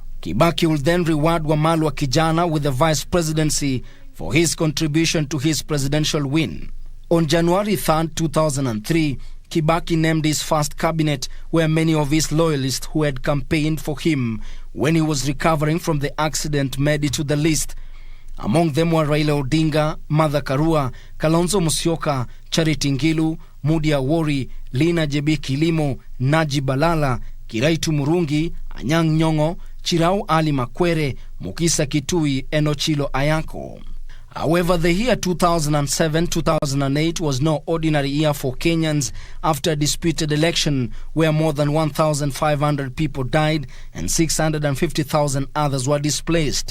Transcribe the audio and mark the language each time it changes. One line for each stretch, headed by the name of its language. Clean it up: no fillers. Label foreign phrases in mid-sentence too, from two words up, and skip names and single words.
English: Kibaki will then reward Wamalwa Kijana with the vice presidency for his contribution to his presidential win. On January 3rd, 2003, Kibaki named his first cabinet, where many of his loyalists who had campaigned for him when he was recovering from the accident made it to the list. Among them were Raila Odinga, Martha Karua, Kalonzo Musyoka, Charity Ngilu, Mudi Awori, Lina Jebi Kilimo, Najib Balala, Kiraitu Murungi, Anyang' Nyong'o, Chirau Ali Makwere, Mukisa Kitui, and Ochilo Ayako. However, the year 2007-2008 was no ordinary year for Kenyans after a disputed election where more than 1,500 people died and 650,000 others were displaced.